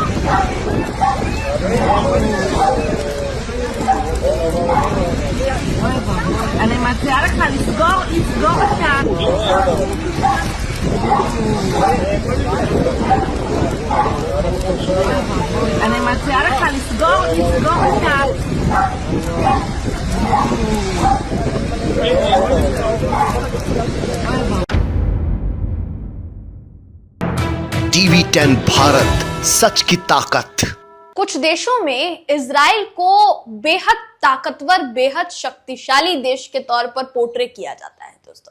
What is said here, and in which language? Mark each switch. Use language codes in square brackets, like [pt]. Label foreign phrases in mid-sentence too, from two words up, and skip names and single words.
[he] אני מציעה לך לסגור אותה. אני מציעה לך לסגור אותה. [hi] टीवी 10 भारत, सच की ताकत। कुछ देशों में इजराइल को बेहद ताकतवर, बेहद शक्तिशाली देश के तौर पर पोर्ट्रे किया जाता है दोस्तों।